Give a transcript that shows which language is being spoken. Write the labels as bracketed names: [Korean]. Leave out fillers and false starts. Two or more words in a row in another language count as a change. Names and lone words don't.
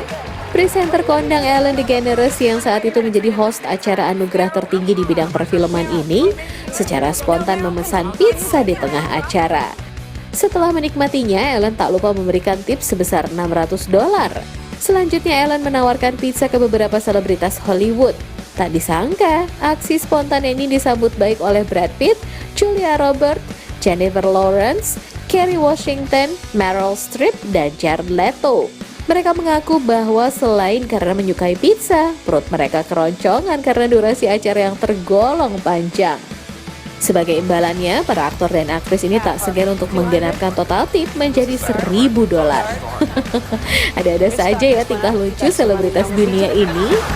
[Indonesian] Presenter kondang Ellen DeGeneres yang saat itu menjadi host acara anugerah tertinggi di bidang perfilman ini secara spontan memesan pizza di tengah acara. Setelah menikmatinya, Ellen tak lupa memberikan tips sebesar $600. Selanjutnya, Ellen menawarkan pizza ke beberapa selebritas Hollywood. Tak disangka, aksi spontan ini disambut baik oleh Brad Pitt, Julia Roberts, Jennifer Lawrence, Kerry Washington, Meryl Streep, dan Jared Leto. Mereka mengaku bahwa selain karena menyukai pizza, perut mereka keroncongan karena durasi acara yang tergolong panjang. Sebagai imbalannya, para aktor dan aktris ini tak segan untuk menggenapkan total tip menjadi $1.000. Ada-ada saja ya tingkah lucu selebritas dunia ini.